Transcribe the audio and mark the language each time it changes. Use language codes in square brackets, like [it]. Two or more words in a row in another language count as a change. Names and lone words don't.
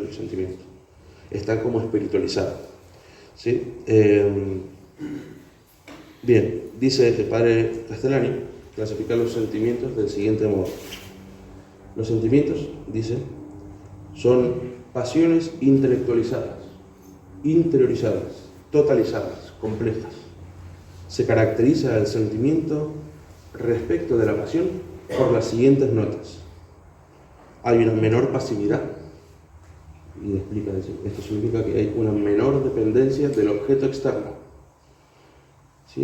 [es] El sentimiento. Está como espiritualizado. ¿Sí? Bien, dice el padre Castellani, clasifica los sentimientos del siguiente modo. Los sentimientos, dice, son pasiones intelectualizadas, interiorizadas, totalizadas, complejas. Se caracteriza el sentimiento respecto de la pasión por las siguientes notas. Hay una menor pasividad, y explica eso. Esto significa que hay una menor dependencia del objeto externo. ¿Sí?